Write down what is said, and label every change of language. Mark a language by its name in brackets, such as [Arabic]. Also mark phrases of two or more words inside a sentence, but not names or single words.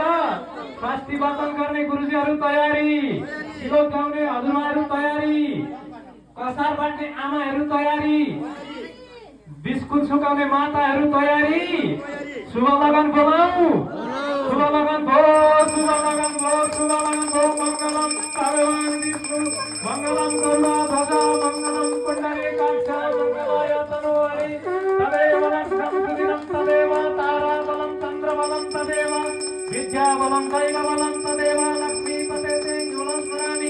[Nepali] स्वास्ति वाचन गर्ने गुरुजीहरू तयारी? श्लोक गाउने हजुरबाहरू तयारी? कसार बाट्ने आमाहरू तयारी? बिस्कुट सुकाउने माताहरू तयारी? शुभ लगन बोलाऊ? शुभ लगन भो शुभ लगन भो शुभ लगन भो। [Sanskrit] मङ्गलम भगवान् विष्णु मङ्गलम गरुडध्वज मङ्गलम पुण्डरीकाक्ष मङ्गलाय तनोहरि तदेव लक्ष्मं सुदिनं तदेव ताराबलं चन्द्रबलं तदेव विद्याबलं दैवबलं तदेव लक्ष्मीपते तेजोलं स्मरामि।